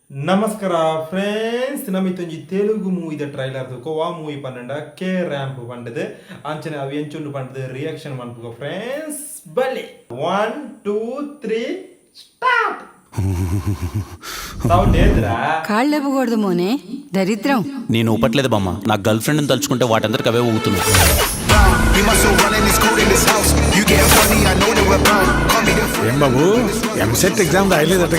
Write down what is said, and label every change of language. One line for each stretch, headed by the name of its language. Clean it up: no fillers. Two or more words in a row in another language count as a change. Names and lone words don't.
Tulu: ನಮಸ್ಕಾರ ಫ್ರೆಂಡ್ಸ್ ನಮಿತ್ತೊಂಜಿ ತೆಲುಗು ಮೂವಿದ ಟ್ರೈಲರ್ ವಾ ಮೂವಿ ಪಂಡ ಕೆ ರ್ಯಾಂಪ್ ಪಂಡದು ಅಂಚನೆ ಅವು ಎಂಚುಂಡು ಪಂಡದು ರಿಯಾಕ್ಷನ್ ಮನ್ಪುಗ ಫ್ರೆಂಡ್ಸ್ ಬಲೆ 1 2 3
English: start sound
Tulu: ఏదిరా
Telugu: కాళ్ళు లేపకూడదు మోనే దరిద్రం నేను ఊపట్లేదు బామ్మ నా
English: girl friend
Telugu: తలుచుకుంటే వాటందరికి అవే ఊగుతున్నాయి ఏం బాబు ఎంసెట్ ఎగ్జామ్ రాయలేదటగా